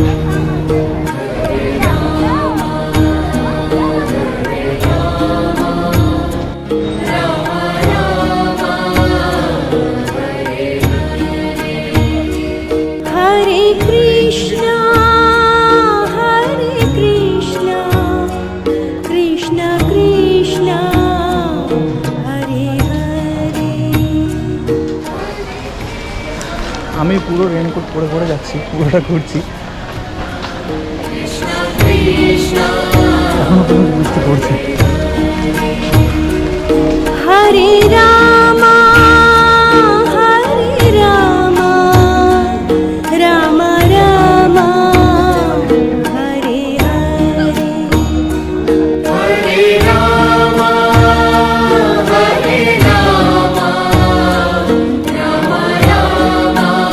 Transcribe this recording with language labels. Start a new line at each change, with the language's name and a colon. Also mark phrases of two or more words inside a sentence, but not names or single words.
Sanskrit: Hare Krishna, Hare Krishna, Krishna Krishna, Hare Hare.
Bangla: আমি পুরো রেনকোট পরে পরে যাচ্ছি, পুরোটা ঘুরছি। এখনো পর্যন্ত বৃষ্টি পড়ছে।
Sanskrit: Hare Rama, Hare Rama, Rama Rama, Hare Hare. Hare Rama, Hare Rama, Rama Rama,